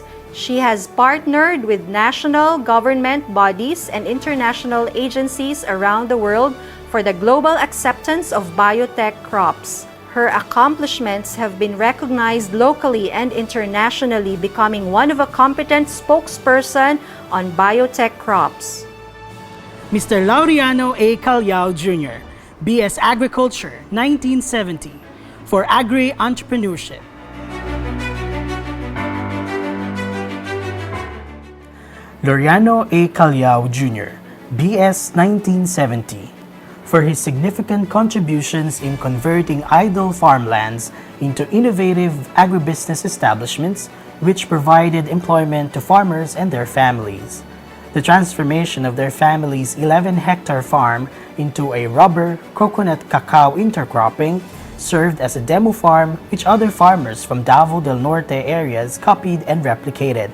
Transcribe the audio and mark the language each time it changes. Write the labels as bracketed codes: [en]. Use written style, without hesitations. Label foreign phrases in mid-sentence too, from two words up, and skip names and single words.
[en] She has partnered with national government bodies and international agencies around the world for the global acceptance of biotech crops. Her accomplishments have been recognized locally and internationally, becoming one of a competent spokesperson on biotech crops. Mr. Laureano A. Calyao Jr., B.S. Agriculture, 1970, for Agri-Entrepreneurship. Laureano A. Calyao Jr., B.S. 1970, for his significant contributions in converting idle farmlands into innovative agribusiness establishments which provided employment to farmers and their families. The transformation of their family's 11-hectare farm into a rubber, coconut, cacao intercropping served as a demo farm which other farmers from Davao del Norte areas copied and replicated.